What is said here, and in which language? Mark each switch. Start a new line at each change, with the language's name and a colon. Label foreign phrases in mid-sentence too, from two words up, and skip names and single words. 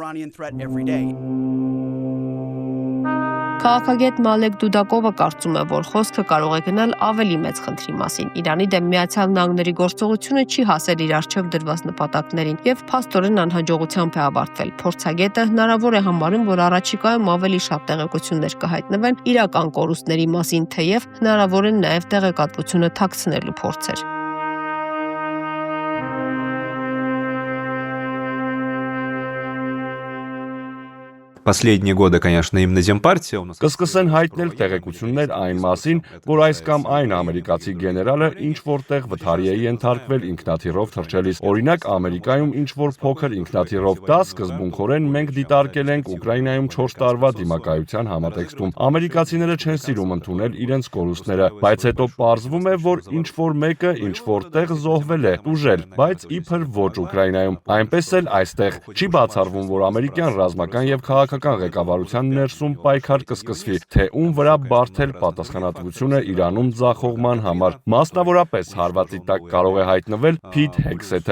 Armenian: Քաղաքագետ Մալեք Դուդակովը կարծում է, որ խոսքը կարող է գնալ ավելի մեծ խնդրի մասին։ Իրանի դեմ Միացյալ Նահանգների գործողությունը չի հասել իր առջև դրված նպատակներին եւ փաստորեն անհաջողությամբ է ավարտվել։ Փորձագետը հնարավոր է համարում, որ առաջիկայում ավելի շատ տեղեկություններ կհայտնվեն իրական կորուստների մասին, թեև հնարավոր են նաեւ տեղեկատվությունը թաքցնելու փորձեր։
Russian: Последние годы, конечно, именно Земпартия у нас.
Armenian: Կսկսեն հայտնել տեղեկություններ այն մասին, որ այս կամ այն ամերիկացի գեներալը ինչ որտեղ վթարի է ենթարկվել ինքնաթիռով թռչելիս։ Օրինակ, Ամերիկայում ինչ որ փոքր ինքնաթիռով։ Դա սկզբունքորեն մենք դիտարկել ենք Ուկրաինայում 4 տարվա դիմակայության համատեքստում։ Ամերիկացիները չեն սիրում ընդունել իրենց կորուստները, բայց հետո պարզվում է, որ ինչ որ մեկը ինչ որտեղ զոհվել է, ուժել, բայց իբր ոչ Ուկրաինայում։ Այնպես էլ այստեղ չի բացառվում, որ ամերիկյան ռազմական եւ քաղաքական ղեկավարության ներսում պայքար կսկսվի, թե ում վրա բարդել պատասխանատվությունը Իրանում ձախողման համար։ Մասնավորապես հարվածի տակ կարող է հայտնվել Փիթ Հեքսեթը։